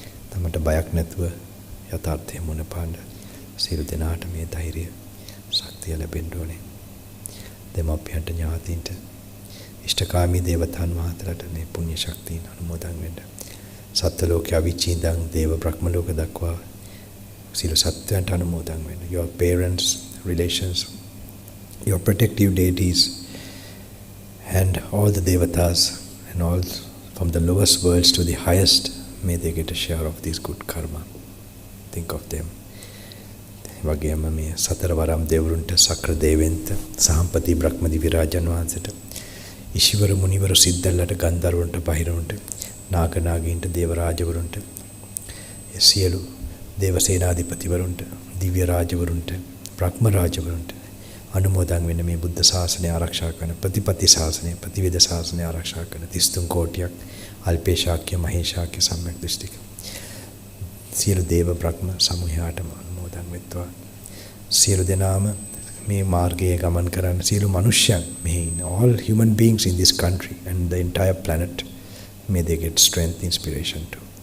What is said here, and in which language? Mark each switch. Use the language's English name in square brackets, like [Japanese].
[Sinhala] තමට බයක් නැතුව යථාර්ථය මුණ පාන්න සියලු දෙනාට මේ ධෛර්යය ශක්තිය ලැබෙන්න ඕනේ. දෙමාපියන්ට ඥාතීන්ට ඉෂ්ඨකාමී දේවතාන් වහන්සේලාට මේ පුණ්‍ය ශක්තිය අනුමෝදන් වෙන්න. සත්ත්ව ලෝකයේ අවිචින්දං දේව බ්‍රහ්ම ලෝක දක්වා සියලු සත්වයන්ට අනුමෝදන් වෙන්න. [English] Your parents, relations, your protective deities and all the devatas and all from the lowest worlds to the highest, may they get a share of this good karma. Think of them. [Sinhala] වගේම මේ සතර වරම් දෙවරුන්ට සක්‍ර දේවෙන්ත සාම්පති බ්‍රහ්ම දිව්‍ය රාජන් වහන්සේට ඊශ්වර මුනිවර සිද්ධල්ලට ගන්ධර්වන්ට බහිරවන්ට නාග නාගීන්ට දේව රාජවරුන්ට සියලු දේව සේනාධිපතිවරුන්ට දිව්‍ය රාජවරුන්ට බ්‍රහ්ම රාජවරුන්ට අනුමෝදන් වෙන මේ බුද්ධ ශාසනය ආරක්ෂා කරන ප්‍රතිපත්ති ශාසනය ප්‍රතිවේද ශාසනය ආරක්ෂා කරන 33 කෝටියක් අල්පේශාක්‍ය මහේශාක්‍ය සම්‍යක් දෘෂ්ටික සියලු දේව බ්‍රහ්ම සමූහයාටම අනුමෝදන් වෙත්වා. සියලු දෙනාම මේ මාර්ගයේ ගමන් කරන සියලු මනුෂ්‍යයන් මෙහි ඉන්න [English] all human beings in this country and the entire planet, may they get strength, inspiration too.